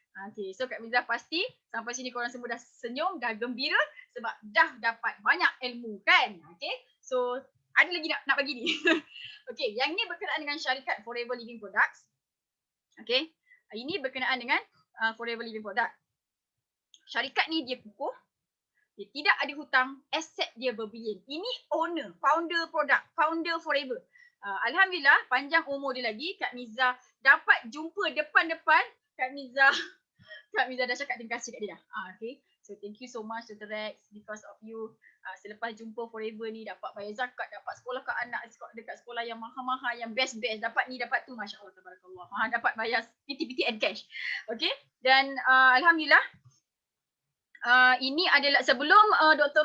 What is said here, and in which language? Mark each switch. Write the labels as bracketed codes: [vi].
[ms] Okay, so Kak Miza pasti sampai sini korang semua dah senyum, dah gembira sebab dah dapat banyak ilmu kan? Okay, so ada lagi nak bagi ni. Okay, yang ni berkenaan dengan syarikat Forever Living Products. Okay, ini berkenaan dengan Forever Living Product. Syarikat ni dia kukuh, dia tidak ada hutang, aset dia berbilion. Ini owner, founder produk, founder Forever. Alhamdulillah, panjang umur dia lagi. Kak Miza dapat jumpa depan-depan. Kak Miza dah cakap terima kasih kat dia dah. Okay. [en] So thank you so much Dr. Rex, because of you. [ms] Selepas jumpa Forever ni dapat bayar zakat, dapat sekolah kat anak dekat sekolah yang mahal-mahal, yang best-best. Dapat ni, dapat tu, Masya Allah, tabarakallah. Dapat bayar PT-PT and cash. [en] Okay. [ms] Dan Alhamdulillah, ini adalah sebelum Dr.